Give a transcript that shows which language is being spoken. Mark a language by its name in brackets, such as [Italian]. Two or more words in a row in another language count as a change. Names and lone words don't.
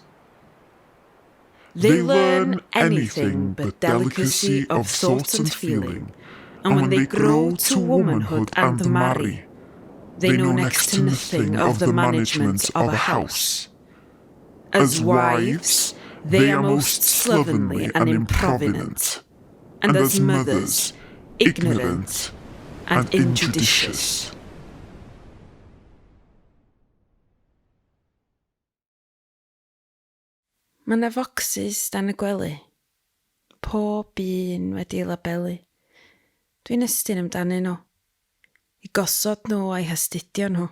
[English] They learn anything but delicacy of thought and feeling, and when they grow to womanhood and marry, they know next to nothing of the management of a house. As wives, they are most slovenly and improvident, and as mothers, ignorant and injudicious. [Welsh] Mae 'na focsys dan y gwely. Pob un wedi labelu. Dwi'n ystyn amdanyn nhw. I gosod nhw a'i hastudio nhw.